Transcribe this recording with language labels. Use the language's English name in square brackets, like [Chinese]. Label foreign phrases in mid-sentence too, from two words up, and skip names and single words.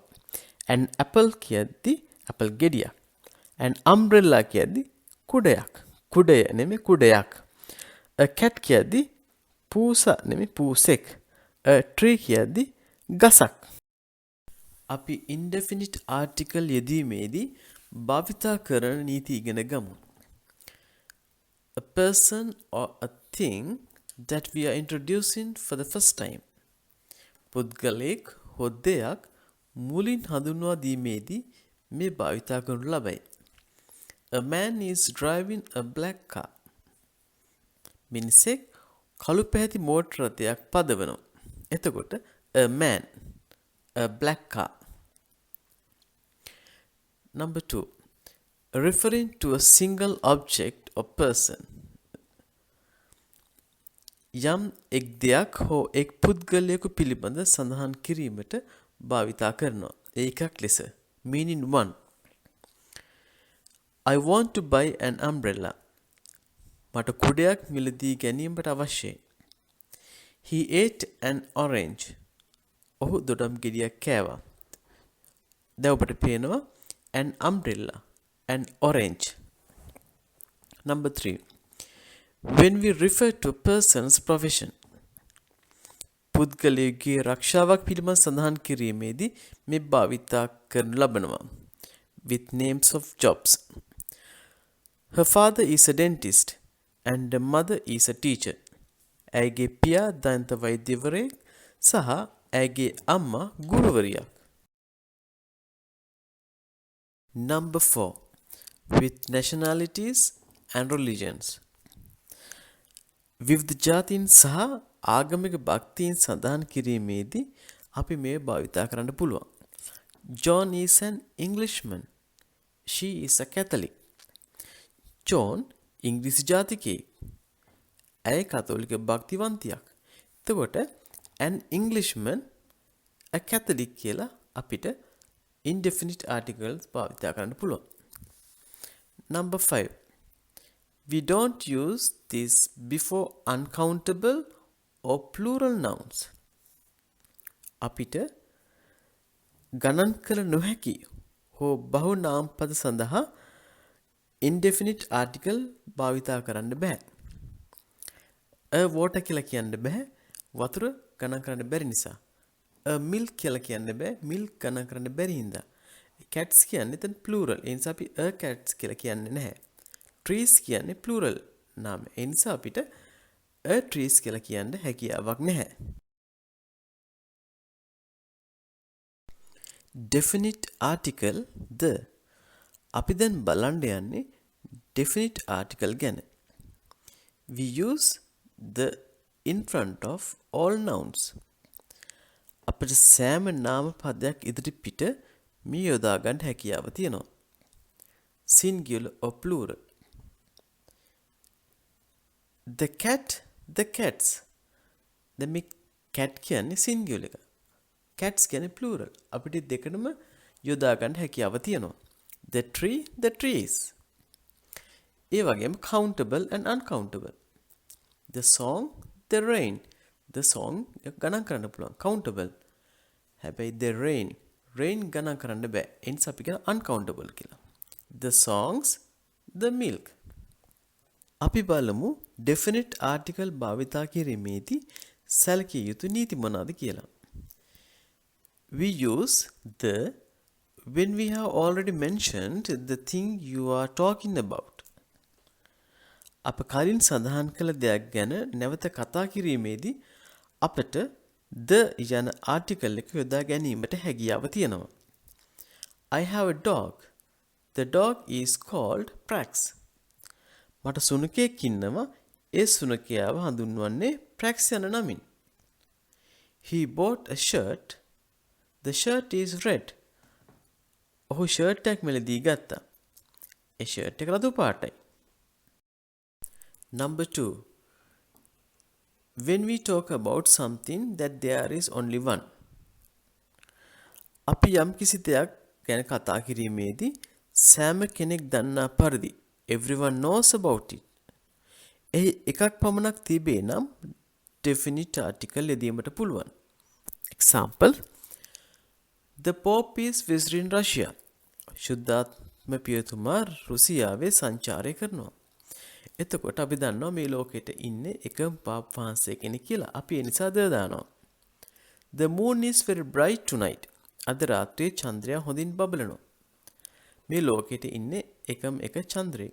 [English] an apple [Sinhala] කියද්දි apple ගෙඩියක්. [English] an umbrella [Sinhala] කියද්දි කුඩයක්. කුඩය නෙමෙයි කුඩයක්. [English] a cat [Sinhala] කියද්දි පූසා නෙමෙයි පූසෙක්. [English] a tree [Sinhala] කියද්දි ගසක්. අපි [English] indefinite article [Sinhala] යෙදීමේදී භාවිතා කරන නීති ඉගෙන ගමු. [English] A person or a thing that we are introducing for the first time. [Sinhala] පුද්ගලයෙක්, හොද්දයක්, මුලින් හඳුන්වා දීමේදී මේ භාවිතා කරනු ලබයි. [English] A man is driving a black car. [Sinhala] මිනිසෙක් කළු පැහැති මෝටර රථයක් පදවනවා. එතකොට [English] a man, a black car. Number 2. Referring to a single object or person. [Sinhala] යම් එක් දෙයක් හෝ එක් පුද්ගලයෙකු පිළිබඳ සඳහන් කිරීමට භාවිතා කරනවා. ඒකක් ලෙස. [English] Meaning 1. I want to buy an umbrella. [Sinhala] මට කුඩයක් මිලදී ගැනීමට අවශ්‍යයි. [English] He ate an orange. [Sinhala] ඔහු දොඩම් ගෙඩියක් කෑවා. දැන් ඔබට පේනවා [English] an umbrella, an orange. Number 3. When we refer to a person's profession. [Sinhala] පුද්ගලයෙකුගේ රක්ෂාවක් පිළිබඳ සඳහන් කිරීමේදී මේ භාවිතා කරනු ලබනවා. [English] With names of jobs. Her father is a dentist and her mother is a teacher. [Sinhala] ඇයගේ පියා දන්ත වෛද්‍යවරයෙක් සහ ඇයගේ අම්මා ගුරුවරියක්. [English] Number 4. With nationalities and religions. [Sinhala] විවිධ ජාතීන් සහ ආගමික භක්තියන් සඳහන් කිරීමේදී අපි මේ භාවිතා කරන්න පුළුවන්. [English] John is an Englishman. She is a Catholic. [Sinhala] John ඉංග්‍රීසි ජාතිකයෙක්. ඇය කතෝලික භක්තිවන්තියක්. එතකොට [English] an Englishman, a Catholic [Sinhala] කියලා අපිට [English] indefinite articles [Sinhala] භාවිතා කරන්න පුළුවන්. [English] Number 5. We don't use this before uncountable or plural nouns. [Sinhala] අපිට ගණන් කළ නොහැකි හෝ බහු නාමපද සඳහා [English] indefinite article [Sinhala] භාවිතා කරන්න බෑ. [English] a water [Sinhala] කියලා කියන්න බෑ. වතුර ගණන් කරන්න බැරි නිසා. [English] a milk [Sinhala] කියලා කියන්න බෑ. milk ගණන් කරන්න බැරි හින්දා. cats කියන්නේ එතන plural. ඒ නිසා අපි [English] a cats [Sinhala] කියලා කියන්නේ නැහැ. trees කියන්නේ plural නාම. ඒ නිසා අපිට [English] a trees [Sinhala] කියලා කියන්න හැකියාවක් නැහැ. [English] Definite article the. [Sinhala] අපි දැන් බලන්න යන්නේ [English] definite article [Sinhala] ගැන. [English] We use the in front of all nouns. [Sinhala] අපිට සෑම නාම පදයක් ඉදිරි පිට මේ යොදා ගන්න හැකියාව තියෙනවා. [English] Singular or plural. The cat, the cats. [Sinhala] දැන් මේ cat කියන්නේ singular එක. cats කියන්නේ plural. අපිට දෙකම යොදා ගන්න හැකියාව තියෙනවා. [English] The tree, the trees. [Sinhala] ඒ වගේම [English] countable and uncountable. The song, the rain. The song [Sinhala] ගණන් කරන්න පුළුවන්. [English] countable. [Sinhala] හැබැයි [English] the rain [Sinhala] ගණන් කරන්න බෑ. ඒ නිසා අපි කියන uncountable කියලා. [English] The songs, the milk. [Sinhala] අපි බලමු [English] definite article [Sinhala] භාවිතා කිරීමේදී සැලකිය යුතු නීති මොනවාද කියලා. [English] We use the when we have already mentioned the thing you are talking about. [Sinhala] අප කලින් සඳහන් කළ දෙයක් ගැන නැවත කතා කිරීමේදී අපට the යන article එක යොදා ගැනීමට හැකියාව තියෙනවා. [English] I have a dog. The dog is called Prax. [Sinhala] මට සුනකයෙක් ඉන්නවා. ඒ සුනකයාව හඳුන්වන්නේ Prax යන නමින්. [English] He bought a shirt. The shirt is red. [Sinhala] ඔහු ෂර්ට් එකක් මිලදී ගත්තා. ඒ ෂර්ට් එක රතු පාටයි. [English] Number 2. When we talk about something that there is only one. [Sinhala] අපි යම් කිසි දෙයක් ගැන කතා කිරීමේදී සෑම කෙනෙක් දන්නා පරිදි [English] everyone knows about it. [Sinhala] එහි එකක් පමණක් තිබේ නම් [English] definite article [Sinhala] යෙදීමට පුළුවන්. [English] Example. The Pope is visiting Russia. [Sinhala] ශුද්ධාත්ම පියතුමා රුසියාවේ සංචාරය කරනවා. එතකොට අපි දන්නවා මේ ලෝකෙට ඉන්නේ එකම පාප් වහන්සේ කෙනෙක් කියලා. අපි ඒ නිසා ද දානවා. [English] The moon is very bright tonight. [Sinhala] අද රාත්‍රියේ චන්ද්‍රයා හොඳින් බබලනවා. මේ ලෝකෙට ඉන්නේ එකම එක චන්ද්‍රයෙක්.